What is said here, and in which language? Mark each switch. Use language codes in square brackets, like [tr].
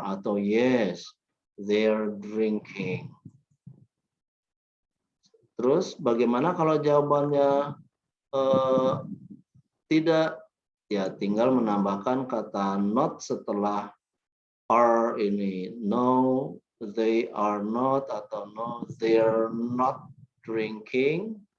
[id] Atau [en] yes, they're drinking. [id] Terus bagaimana kalau jawabannya tidak? Ya, tinggal menambahkan kata not setelah are ini. [en] No, they are not, atau no, they're not drinking.